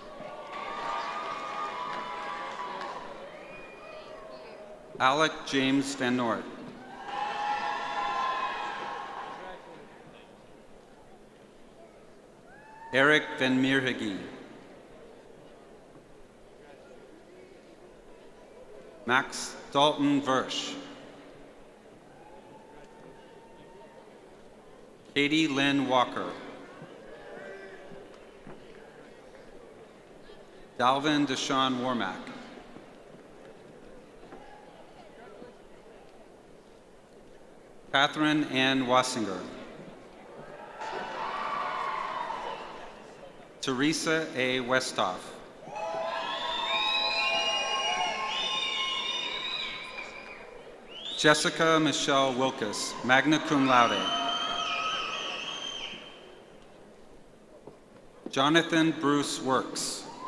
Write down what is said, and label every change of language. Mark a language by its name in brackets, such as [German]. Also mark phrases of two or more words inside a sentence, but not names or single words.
[English] Alec James Van Noort. Eric Van Meerhage. Max Dalton Versch. Katie Lynn Walker. Dalvin Deshaun Warmack. Catherine Ann Wassinger. Teresa A. Westhoff. Jessica Michelle Wilkes, [Latin] magna cum laude. [English] Jonathan Bruce Works.